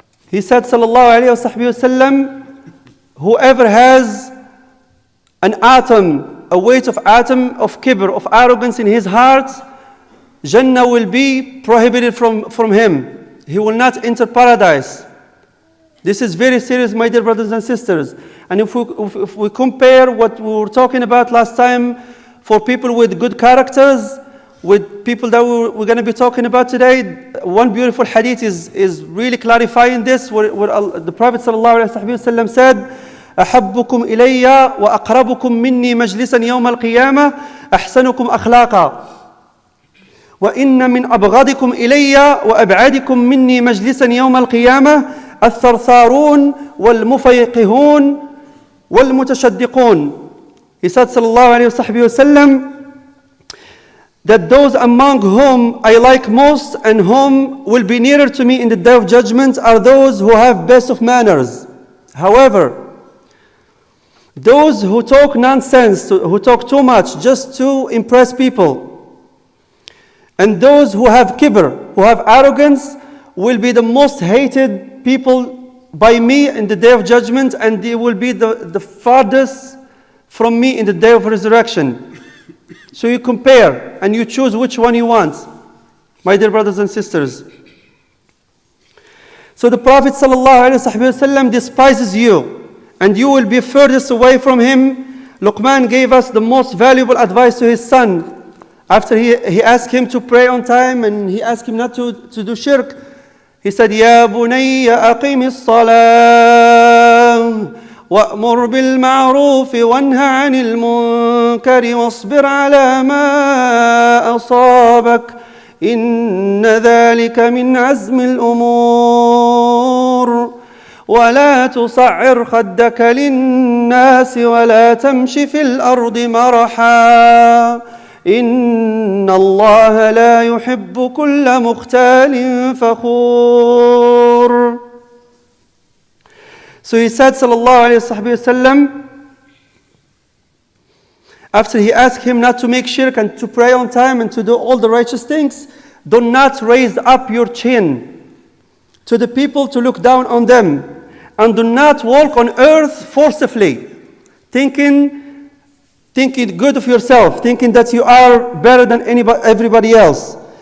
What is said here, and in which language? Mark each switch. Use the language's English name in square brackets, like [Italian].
[English] He said, sallallahu alayhi wa sallam, whoever has an atom, a weight of atom of kibr, of arrogance in his heart, Jannah will be prohibited from him. He will not enter paradise. This is very serious, my dear brothers and sisters. And if we compare what we were talking about last time for people with good characters, with people that we're going to be talking about today. One beautiful hadith is really clarifying this, where the Prophet ﷺ said, [Arabic] أحبكم إلي وأقربكم مني مجلسا يوم القيامة أحسنكم أخلاقا وإن من أبغضكم إلي وأبعدكم مني مجلسا يوم القيامة الثرثارون والمفيقهون والمتشدقون. [English] He said sallallahu alayhi wa sallam that those among whom I like most and whom will be nearer to me in the day of judgment are those who have best of manners. However, those who talk nonsense, who talk too much just to impress people, and those who have kibr, who have arrogance, will be the most hated people by me in the day of judgment, and they will be the farthest from me in the day of resurrection. So you compare and you choose which one you want, my dear brothers and sisters. So the Prophet ﷺ despises you, and you will be furthest away from him. Luqman gave us the most valuable advice to his son. After he asked him to pray on time and he asked him not to do shirk, he said, [Arabic] يَا بُنَيَّ أَقِيمِ الصَّلَاةِ وَأْمُرْ بِالْمَعْرُوفِ وَانْهَ عَنِ الْمُنْكَرِ وَاصْبِرْ عَلَى مَا أَصَابَكَ إِنَّ ذَلِكَ مِنْ عَزْمِ الْأُمُورِ ولا تصعر خدك للناس ولا تمش في الأرض مرحا إن الله لا يحب كل مختال فخور. [English] So he said sallallahu alayhi wa sallam, after he asked him not to make shirk and to pray on time and to do all the righteous things, do not raise up your chin to the people to look down on them, and do not walk on earth forcefully, thinking good of yourself, thinking that you are better than everybody else.